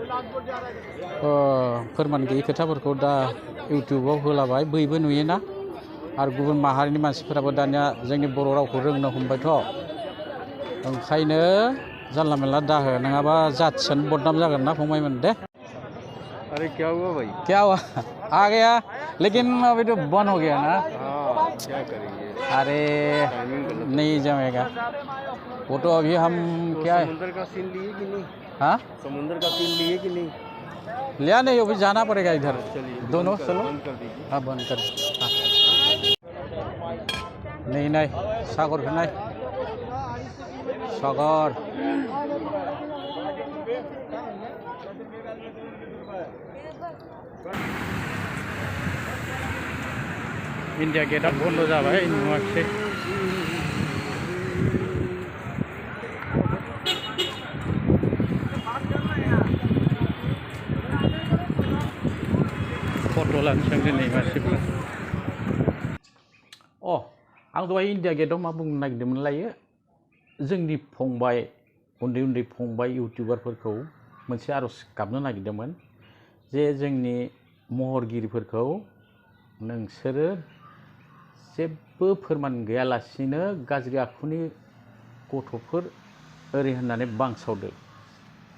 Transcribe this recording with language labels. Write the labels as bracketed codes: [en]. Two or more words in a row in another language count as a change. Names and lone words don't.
[brx] फोरमान गैयै खोथाफोरखौ दा इउटुबाव होलाबाय, बयबो नुयोना। आरो गुबुन माहारिनि मानसिफोराबो दानिया जोंनि बर' रावखौ रोंनो हमबायथ'। ओंखायनो जानला मेनला दाहो, नङाबा जाथियानो बदनाम जागोन ना फंबायमोन दे। [hi] अरे क्या हुआ भाई? क्या हुआ? आ गया, लेकिन अभी तो बंद हो गया ना। हाँ, क्या करेंगे? अरे नहीं जमेगा वो तो। अभी हम तो क्या है, समुंदर का सीन लिए कि नहीं? हाँ समुंदर का सीन लिए कि नहीं? लिया नहीं, अभी जाना पड़ेगा इधर। चलिए दोनों चलो। बंद कर दीजिए। हाँ बंद कर। हाँ नहीं नहीं, सागर का नहीं, सागर। [brx] इंडिया गेटा बंद जाबाय, नुवाखिसै। फट' लानोसै दिनै मानसिफ्रा। आं दहाय इन्डिया गेटआव मा बुंनो नागिरदोंमोन लायो, जोंनि फंबाय उन्दै उन्दै फंबाय इउटिउबारफोरखौ मोनसे आर'ज गाबनो नागिरदोंमोन जे जोंनि महरगिरिफोरखौ नोंसोरो जेबो फोरमान गैयालासिनो गाज्रि आखुनि गथ'फोर ओरै होननानै बांसावदो।